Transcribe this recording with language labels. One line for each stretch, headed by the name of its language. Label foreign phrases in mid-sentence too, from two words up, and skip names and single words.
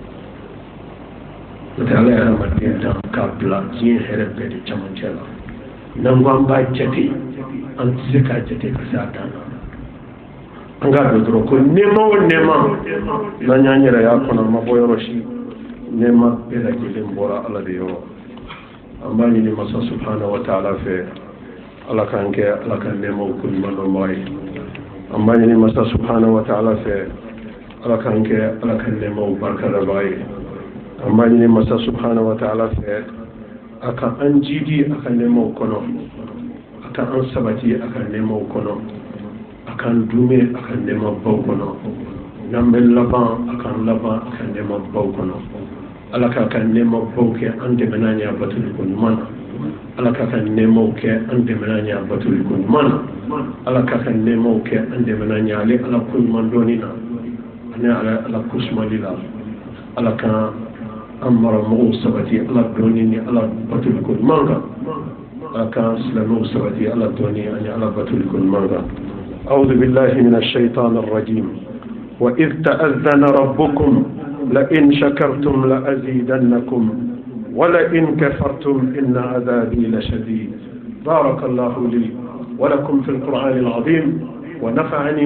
Bambara: n'o tɛ ala ye adamaden dan k'a bila diɲɛ hɛrɛ bɛɛ de camancɛ la n'an ko an b'a jate an tɛ se k'a jate ka se a dan na an k'a dɔn dɔrɔn ko nɛɛma o nɛɛma n'an y'an yɛrɛ y'a kɔnɔ an ma bɔ yɔrɔ si nɛɛma bɛɛ lajɛlen bɔra ala de yɔrɔ an b'a ɲini masa
Arabic: سبحانه وتعالى
Bambara: fɛ ala k'an kɛ ala ka nɛɛmaw ko ɲuman dɔnbaga ye an b'a ɲini masa subhanahu
Arabic: وتعالى
Bambara: fɛ ala k'an kɛ ala ka nɛɛmaw barikadabaga ye an b'a ɲini masa subhanahu wa ta'ala fɛ a ka an jidi a ka nɛɛmaw kɔnɔ a ka an sabati a ka nɛɛmaw kɔnɔ a kan dume a ka nɛɛmabaw kɔnɔ n'an bɛ laban a kan laban a ka nɛɛmabaw kɔnɔ ala k'a ka nɛɛmabaw kɛ an dɛmɛna ɲɛ batoliko ɲuman na ala k'a ka nɛɛmaw kɛ an dɛmɛna ɲɛ batoliko ɲuman na ala k'a ka nɛɛmaw kɛ an dɛmɛna ɲɛ ale ala ko ɲuman dɔɔni na ani ala ko sumali la ala ka an maramɔgɔw sabati ala dɔɔni ni ala batoliko ɲuman kan ala ka silamɛw sabati ala dɔɔni ani ala batoliko ɲuman kan
Arabic: أعوذ بالله من الشيطان الرجيم وإذ تأذن ربكم لئن شكرتم لأزيدنكم ولئن كفرتم إن عذابي لشديد بارك الله لي ولكم في القرآن العظيم ونفعني